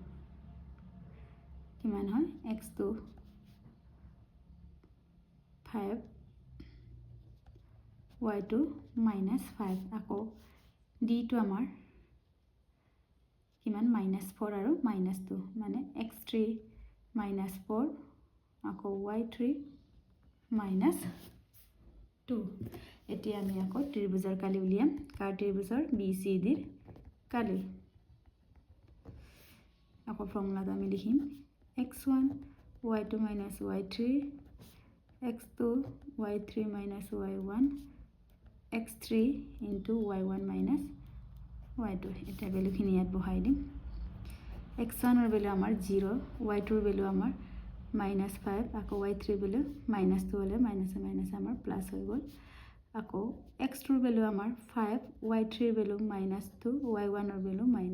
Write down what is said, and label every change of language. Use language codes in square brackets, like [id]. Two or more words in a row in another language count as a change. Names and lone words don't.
[as] কিমান হয় x2 5 y2 -5 আকৌ d2 আমাৰ কিমান -4 আৰু -2 মানে x3 -4 আকৌ y3 -2 এতিয়া আমি আকৌ ত্ৰিভুজৰ কালি উলিয়াম কাৰ ত্ৰিভুজৰ BCD ৰ কালি আকৌ ফৰ্মুলাটো আমি লিখিম x1 y2 - y3 x2 y3 - y1 x3 into y1 - y2 এটা ভ্যালুখিনি ইয়াত বহাই দিম x1 ৰ ভ্যালু আমাৰ 0 y2 ৰ ভ্যালু আমাৰ -5 আকৌ y3 ভ্যালু -2 হলে মাইনাসে মাইনাসে আমাৰ প্লাস হৈ গল আকৌ x2 ৰ ভ্যালু আমাৰ 5 y3 ৰ ভ্যালু -2 y1 ৰ ভ্যালু